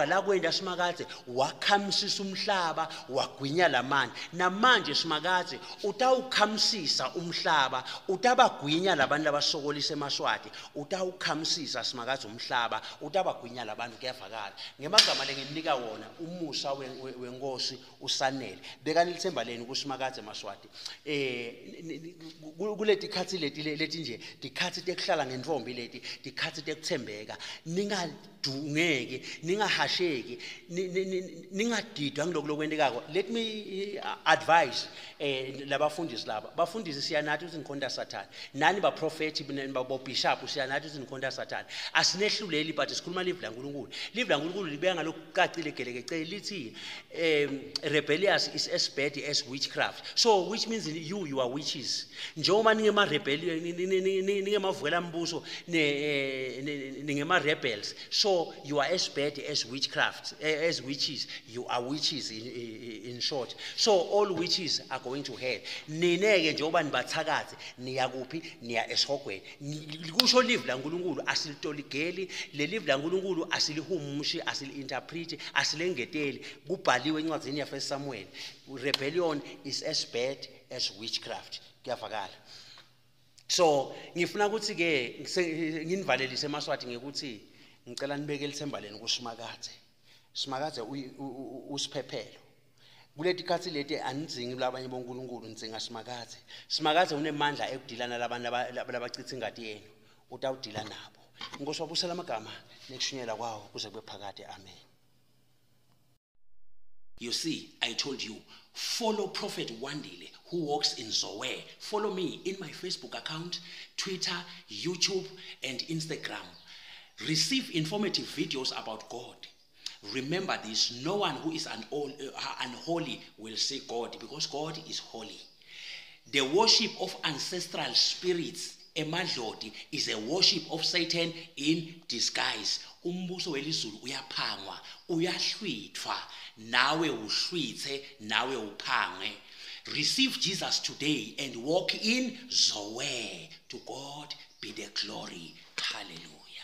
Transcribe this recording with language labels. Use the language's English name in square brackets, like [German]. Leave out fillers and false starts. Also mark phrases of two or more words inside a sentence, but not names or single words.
[Swati] la kwenda simakadze wakhamsisa umhlaba wagwinya lamanti namanje simakadze utawukhamsisa umhlaba utabagwinya labantu labasokolisa emaswati utawukhamsisa simakadze umhlaba utabagwinya labantu kuyavakala ngemagama lenginika wona umusa wenkosi usanele bekani lithemba leni kusimakadze emaswati kuleti khathi leti nje tikhathi tekuhlala ngendvombi leti tikhathi tekuthembeka ningadungeki ningahasheki ningadidwa ngilokulokwendekako. [English] Let me advise [Swati] labafundisi laba bafundisi siyanathi ukuthi ngikhonda sathana nani baprofeti babobishop siyanathi ukuthi ngikhonda sathana asinehluleli but sikhuluma live laNkulunkulu. Live laNkulunkulu libeka ngalokucacile gelekece lithi [English] rebellious is as bad as witchcraft, so which means you are witches. [Swati] Njengoba ningema rebellion ningemavukela mbuso ningema rebels, [English] so you are as bad as witchcraft, as witches. You are witches in short. So all witches are going to hell. [Swati] Nineke njengoba nibathakaze niya kuphi niya esihogweni. Kusho live laNkulunkulu asilitoligeli le live laNkulunkulu asilihumushi asili-interpret asilengeteli kubhaliwe encwadini yaFirst Samuel. [English] Rebellion is as bad as witchcraft. [Swati] Kuyavakala. So ngifuna ukuthi ke nginivalelise emaswati ngekuthi ngicela nibeke lithemba leni kusimakadze. Simakadze usiphephelo. Kuleti khathi leti anidzingi labanye boNkulunkulu nidzinga simakadze. Simakadze unemandla ekudilana labantu labachitha ingadi yenu. Utawudila nabo. Inkosi wabusela amagama nekushunyela kwawo kuze kube phakade. Amen. [English] You see, I told you, follow Prophet Wandile who walks in Zoe. Follow me in my Facebook account, Twitter, YouTube, and Instagram. Receive informative videos about God. Remember this, no one who is unholy will see God because God is holy. The worship of ancestral spirits, emadloti, is a worship of Satan in disguise. [Swati] Umbuso welizulu uyaphangwa, uyahlwithwa, nawe uhlwithe, nawe uphangwe. [English] Receive Jesus today and walk in Zoe. To God be the glory. Hallelujah.